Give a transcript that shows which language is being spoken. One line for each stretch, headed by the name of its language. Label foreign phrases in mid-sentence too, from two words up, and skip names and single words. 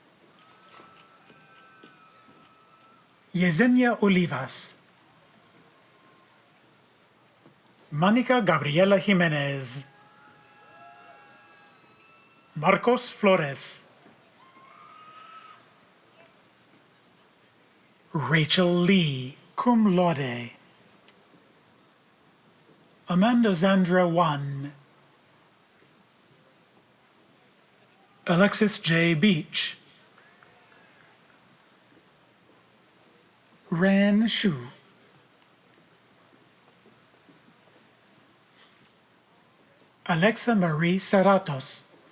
English: Yesenia Olivas. Monica Gabriela Jimenez. Marcos Flores. Rachel Lee,
Latin: cum laude.
English: Amanda Zandra Wan. Alexis J. Beach. Ran Shu. Alexa Marie Saratos.